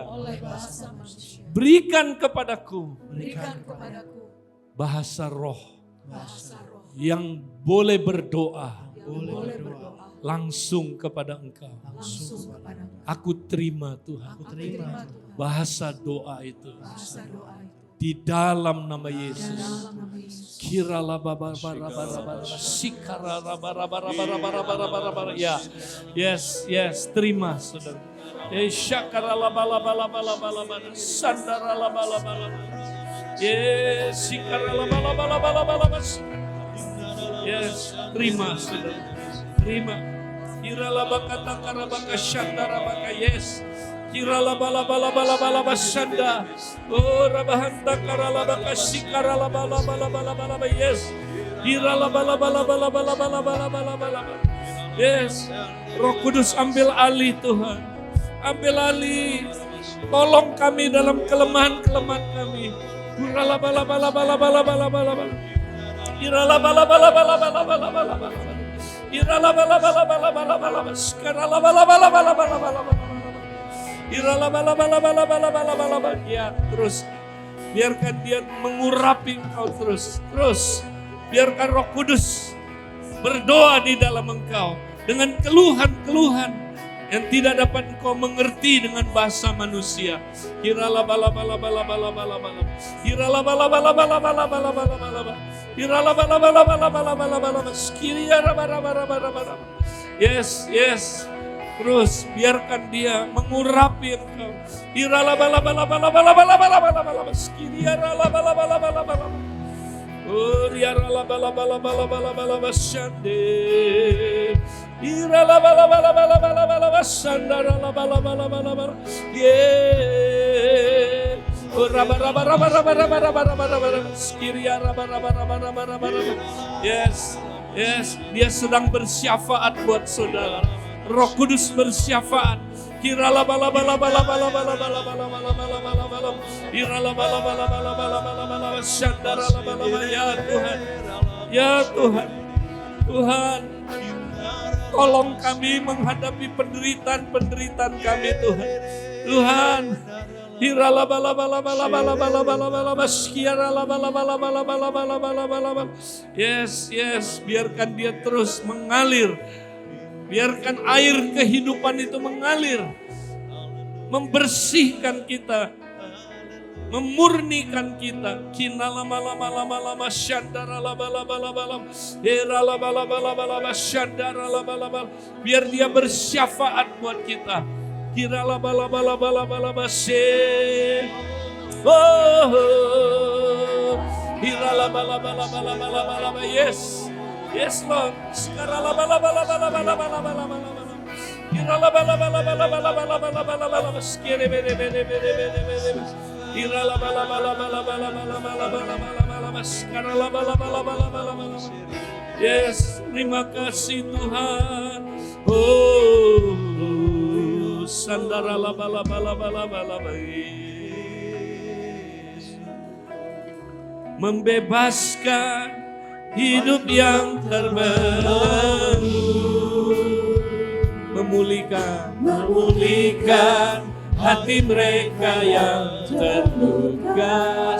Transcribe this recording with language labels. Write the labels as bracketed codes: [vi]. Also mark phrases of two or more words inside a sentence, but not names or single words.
[id] Berikan kepadaku bahasa roh yang boleh berdoa langsung kepada Engkau. Aku terima Tuhan bahasa doa itu. Di dalam nama Yesus. Kirala baba bara bara bara sikara bara bara bara bara bara bara. Ya. Yes, terima saudara. Syakara la bala bala bala bala bala sandara la bala bala. Yes, sikara la bala bala bala bala. Yes, terima saudara. Terima. Kirala bakata karabaka sandara baka yes. Kirala bala bala bala bala basanda. Oh rabahanta karala baka sikarala bala bala bala bala yes. Kirala bala bala bala bala bala bala bala bala. Yes. Roh Kudus ambil alih Tuhan. Ambil alih. Tolong kami dalam kelemahan-kelemahan kami. Kirala bala bala bala bala bala bala bala. Kirala bala bala bala bala bala bala bala. Kirala bala bala bala bala bala. Sekarala bala bala bala bala bala bala. Ya, terus biarkan dia mengurapi engkau terus. Biarkan Roh Kudus berdoa di dalam engkau dengan keluhan-keluhan yang tidak dapat engkau mengerti dengan bahasa manusia. Kirala bala bala bala bala bala bala. Kirala bala bala bala bala bala bala bala. Kirala bala bala bala bala bala bala. Skiria bara bara bara bara. Yes. Terus biarkan dia mengurapi engkau. Irala bala bala bala bala bala bala bala bala. Skiriara bala bala bala bala. Oh, riara bala bala bala bala bala basande. Irala bala bala bala bala bala basandara bala bala bala bala. Yeah. Oh, raba raba raba raba raba raba raba raba. Skiriara raba raba raba raba raba. Yes. Dia sedang bersyafaat buat saudara. Roh Kudus bersyafaat. Kirala bala bala bala bala bala bala bala bala bala bala bala. Kirala bala bala bala bala bala bala bala. Syandara bala bala. Ya Tuhan. Ya Tuhan. Tuhan. Tolong kami menghadapi penderitaan kami Tuhan. Tuhan. Kirala bala bala bala bala bala bala bala bala. Kirala bala bala bala bala bala bala bala. Yes. Biarkan dia terus mengalir. Biarkan air kehidupan itu mengalir, membersihkan kita, memurnikan kita. Kinala mala mala mala masyandara la bala bala bala, era la bala bala bala masyandara la bala bala. Biar dia bersyafaat buat kita. Kira la bala bala bala bala masye. Oh, kira la bala bala bala bala bala yes. [en] Yes Lord. Yes, [id] terima kasih Tuhan. Oh, sandara laba laba laba laba laba. Membebaskan hidup yang terbelenggu, memulihkan hati mereka yang terluka.